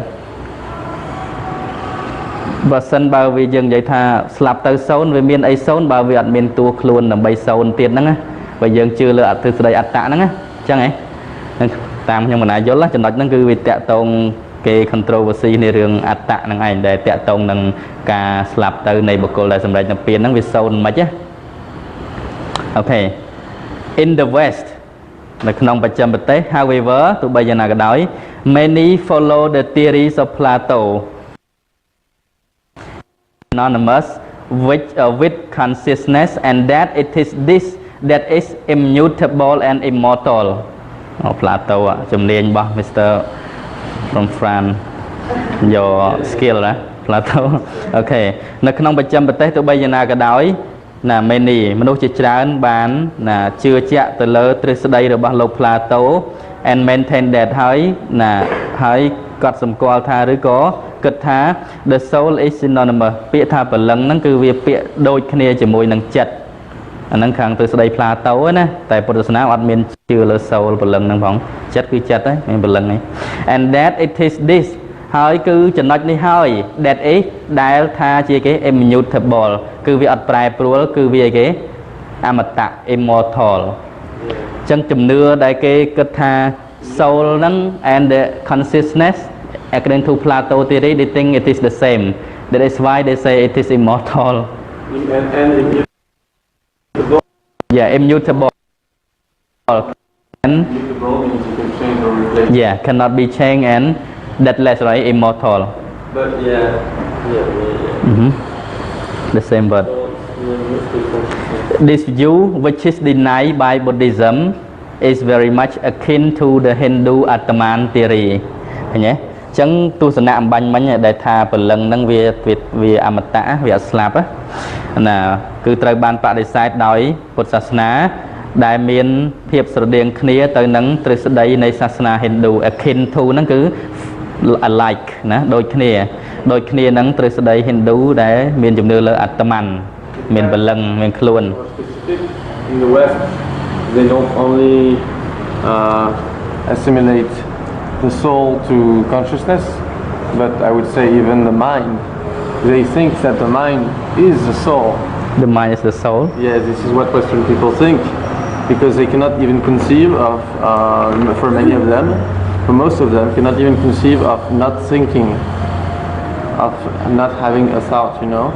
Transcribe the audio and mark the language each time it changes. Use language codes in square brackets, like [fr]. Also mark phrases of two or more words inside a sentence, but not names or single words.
[km] បើវាយើងនិយាយថាស្លាប់ទៅសូន្យវាមានអីសូន្យបើវាអត់មានតួខ្លួនដើម្បីសូន្យទៀតហ្នឹងណាបើយើងជឿលើអទ្រឹ ស្ដីអត្តៈហ្នឹងណាអញ្ចឹងហ៎តាមខ្ញុំមិនណាយល់ចំណុចហ្នឹងគឺវាតាក់ទងគេ controversy នៃរឿង អត្តៈហ្នឹងឯងដែលតាក់ទងនឹងការស្លាប់ទៅនៃបុគ្គលដែលសម្រេចនិព្វានហ្នឹងវាសូន្យមិនណាអូខេ [en] in the west [km] នៅក្នុងបច្ចឹមប្រទេស however ទោះបីយ៉ាងណាក៏ដោយ [en] many follow the theories of Plato anonymous with consciousness and that it is this that is immutable and immortal [km] Plato ជំនាញរបស់ Mr. [en] from France your skill [km] ណា Plato អូខេនៅក្នុងបច្ចឹមប្រទេសទោះបីយ៉ាងណាក៏ដោយណា many មនុស្សជាច្រើនបានណាជឿជាក់ទៅលើទ្រឹស្ដីរបស់លោក Plato [en] and maintain that [km] ហើយ គាត់សម្គាល់ថាឬក៏គិតថា [en] the soul is synonymous [km] ពាក្យថាព្រលឹងហ្នឹងគឺវាពាក្យដូចគ្នាជាមួយនឹងចិត្តអាហ្នឹង ខាងទ្រឹស្ដី Plato ណាតែពុទ្ធសាសនាអត់មានជឿលើ soul ព្រលឹងហ្នឹងផងចិត្តគឺចិត្តហ្នឹងមានព្រលឹងហ្នឹង [en] and that it is this [km] ហើយគឺចំណុចនេះហើយ [en] that is [km] ដែលថាជាគេ immutable គឺវាអត់ប្រែប្រួលគឺវាគេអមតៈ immortal អញ្ចឹងជំនឿដែលគេគិតថា soul ហ្នឹង [en] and the consciousness according to Plato theory they think it is the same that is why they say it is immortal and immutable. Yeah, immutable and Immutable means you can change or replace. Yeah, cannot be changed and deathless, right? Immortal. But The same word. This view, which is denied by Buddhism, is very much akin to the Hindu Atman theory. [km] ឃើញទេ ចឹងទស្សនៈអំបញ្ញមិញដែលថាព្រលឹងហ្នឹងវាអមតៈវាអត់ស្លាប់ណាគឺត្រូវបានបដិសេធដោយពុទ្ធសាសនាដែលមានភាពស្រដៀងគ្នាទៅនឹងទ្រឹស្ដីនៃសាសនា Hindu [en] akin to [km] ហ្នឹងគឺ alike ណាដូចគ្នានឹងទ្រឹស្ដី Hindu ដែលមានជំនឿលើអាត្ម័នមានព្រលឹងមានខ្លួន [en] In the West they don't only assimilate the soul to consciousness, but I would say even the mind. They think that the mind is the soul. The mind is the soul? Yeah, this is what Western people think, because they cannot even conceive of, for many of them, for most of them, cannot even conceive of not thinking, of not having a thought, you know.